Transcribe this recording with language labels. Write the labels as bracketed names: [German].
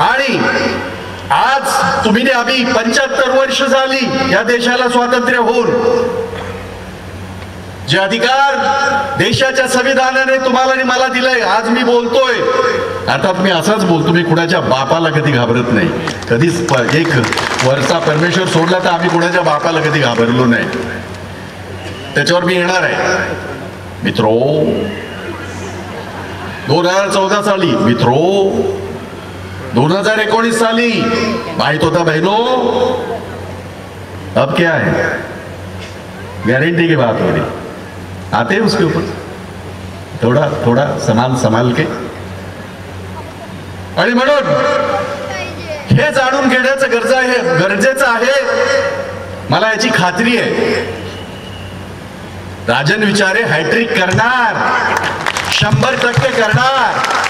[Marathi] आणि आज तुम्ही आम्ही 75 वर्ष झाली या देशाला स्वातंत्र्य होऊन, जे अधिकार देशाच्या संविधानाने तुम्हाला आणि मला दिलंय, आज मी बोलतोय, अर्थात मी असंच बोलतो, मी कुणाच्या बापाला कधी घाबरत नाही, कधीच एक वरचा परमेश्वर सोडला तर आम्ही कुणाच्या बापाला कधी घाबरलो नाही, त्याच्यावर मी येणार आहे। [Hindi] मित्रो 2014 साली, मित्रो 2019 साली [Marathi] माहित होता [Hindi] बहनों, अब क्या है, गारंटी की बात हो रही, आते हैं उसके ऊपर थोड़ा थोड़ा संभाल के। [Marathi] आणि म्हणून हे जाणून घेण्याचं गरजेचं आहे। मला याची खात्री आहे राजन विचारे हॅट्रिक करणार, 100% करणार।